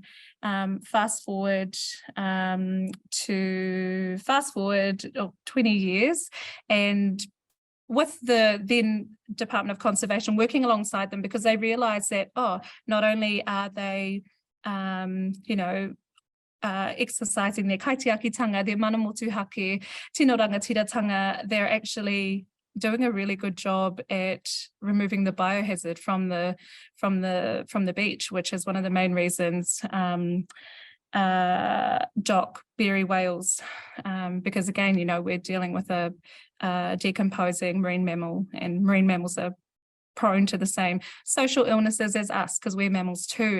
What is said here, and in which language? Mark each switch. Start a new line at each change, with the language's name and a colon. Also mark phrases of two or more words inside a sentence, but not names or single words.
English: Fast forward 20 years, and with the then Department of Conservation working alongside them, because they realised that, not only are they, exercising their kaitiakitanga, their
Māori: mana motuhake, tino rangatiratanga,
English: they're actually doing a really good job at removing the biohazard from the beach, which is one of the main reasons DOC bury whales, because again, we're dealing with a decomposing marine mammal, and marine mammals are prone to the same social illnesses as us because we're mammals too.